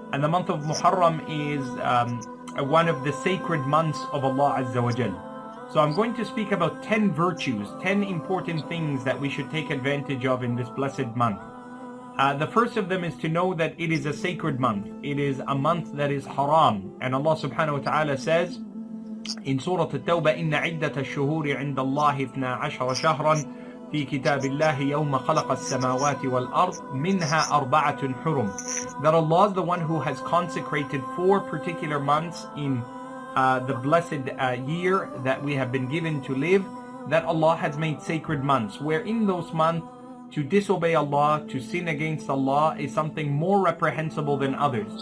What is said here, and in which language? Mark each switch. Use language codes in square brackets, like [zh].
[en] And the month of Muharram is one of the sacred months of Allah Azza wa Jal. So I'm going to speak about 10 virtues, 10 important things that we should take advantage of in this blessed month. The first of them is to know that it is a sacred month. It is a month that is haram. And Allah subhanahu wa ta'ala says in Surah At-Tawbah, [ar] إِنَّ عِدَّةَ الشُّهُورِ عِنْدَ اللَّهِ 12 شهرا في كتاب الله يوم خلق السماوات والأرض منها أربعة حرم. [en] That Allah is the one who has consecrated 4 particular months in the blessed year that we have been given to live, that Allah has made sacred months, where in those months to disobey Allah, to sin against Allah is something more reprehensible than others.